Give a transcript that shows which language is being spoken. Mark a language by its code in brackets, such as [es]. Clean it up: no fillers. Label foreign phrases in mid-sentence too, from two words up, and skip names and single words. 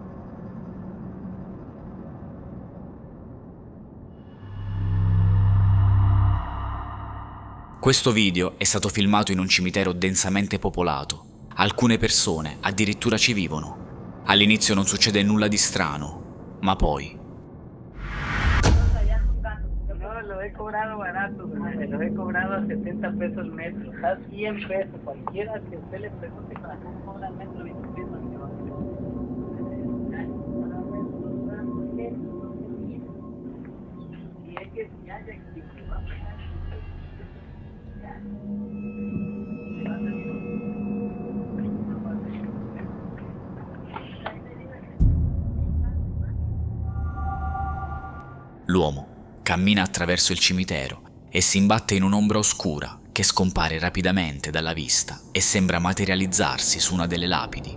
[it] Questo video è stato filmato in un cimitero densamente popolato. Alcune persone addirittura ci vivono. All'inizio non succede nulla di strano, ma poi... [es] No, lo he cobrado barato, lo he cobrado a 70 pesos metro, a 100 pesos, cualquiera que usted le pregunte para cómo cobra el metro, dice que no se va a hacer. Y es que si haya que va a pagar, [it] L'uomo cammina attraverso il cimitero e si imbatte in un'ombra oscura che scompare rapidamente dalla vista e sembra materializzarsi su una delle lapidi.